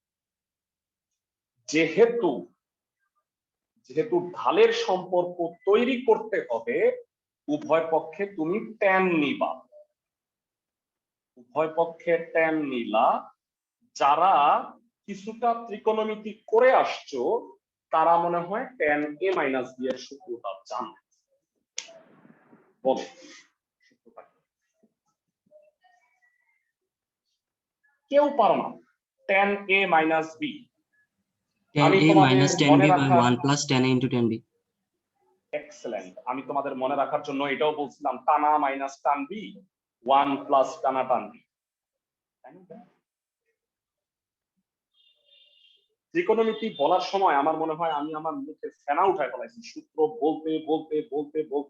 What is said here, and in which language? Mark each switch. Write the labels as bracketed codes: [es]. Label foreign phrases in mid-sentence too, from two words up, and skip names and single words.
[bn] যেহেতু ঢালের সম্পর্ক তৈরি করতে হবে, উভয় পক্ষে তুমি tan নিবা। উভয় পক্ষে tan নিলা। যারা কিছুটা ত্রিকোণমিতি করে আসছো তারা মনে হয় tan a মাইনাস b এর সূত্রটা জানো। বলো সূত্রটা কি? কেউ পারো না? tan a মাইনাস b। [en] tan a minus tan b by 1 plus tan a into tan b. [bn] এক্সেলেন্ট। আমি তোমাদের মনে রাখার জন্য এটাও বলছিলাম [en] tan a minus tan b 1 plus tan a tan b. [bn] ত্রিকোণমিতি বলার সময় আমার মনে হয় আমি আমার মুখে ফেনা উঠায় ফেলাইছি সূত্র বলতে বলতে বলতে বলতে।